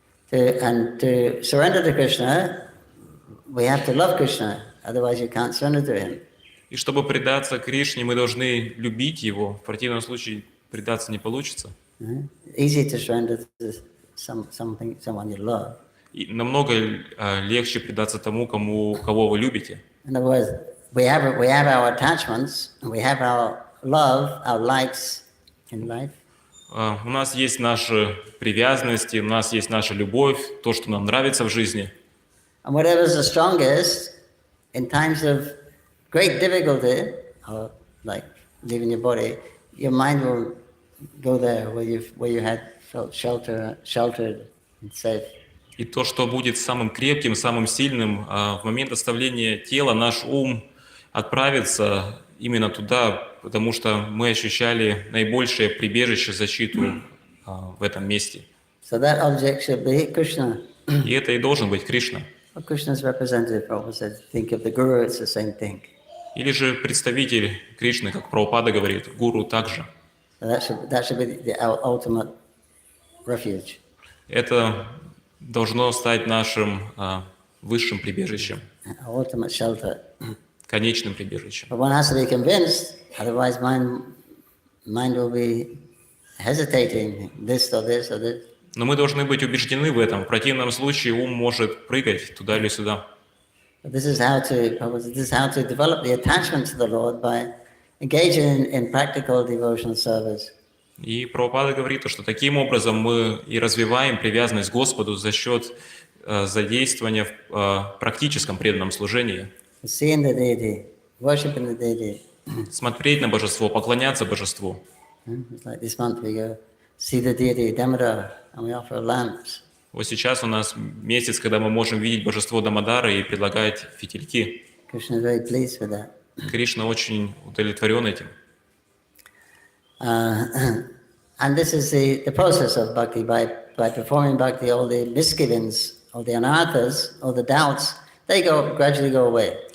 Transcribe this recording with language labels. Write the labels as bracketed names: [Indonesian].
[English] To surrender to Krishna, we have to love Krishna, otherwise you can't surrender to Him. [Russian] И чтобы предаться Кришне, мы должны любить Его. В противном случае предаться не получится. [English] Easy to surrender to someone you love. [Russian] И намного легче предаться тому, кого вы любите. [English] In other words, we have our attachments, we have our love, our likes in life. [Russian] У нас есть наши привязанности, у нас есть наша любовь, то, что нам нравится в жизни. [English] And whatever is the strongest, in times of great difficulty, or like leaving your body, your mind will go there where you had felt sheltered and safe. [Russian] И то, что будет самым крепким, самым сильным, в момент оставления тела наш ум отправится именно туда, потому что мы ощущали наибольшее прибежище, защиту в этом месте. [English] So that object should be Krishna. [Russian] И это и должен быть Кришна. [English] Krishna's representative, Prabhupada said, think of the Guru, it's the same thing. [Russian] Или же представитель Кришны, как Прабхупада говорит, гуру также. [English] So that should be our ultimate refuge. [Russian] Это должно стать нашим высшим прибежищем, [English] Our ultimate shelter. [Russian] конечным прибежищем. [English] But one has to be convinced, otherwise mind will be hesitating, this or this or this. [Russian] Но мы должны быть убеждены в этом. В противном случае ум может прыгать туда или сюда. [English] This is how to develop the attachment to the Lord by engaging in practical devotional service. [Russian] И Прабхупада говорит, что таким образом мы и развиваем привязанность к Господу за счет задействования в практическом преданном служении. [English] Seeing the deity, worshiping the deity. [Russian] Смотреть на божество, поклоняться божеству. [English] It's like this month we go see the deity Damodar and we offer lamps. [Russian] Вот сейчас у нас месяц, когда мы можем видеть божество Дамодара и предлагать фитильки. [English] Krishna is very pleased with that. [Russian] Кришна очень удовлетворен этим. [English] And this is the process of bhakti. By performing bhakti, all the misgivings, all the anarthas, all the doubts, they gradually go away.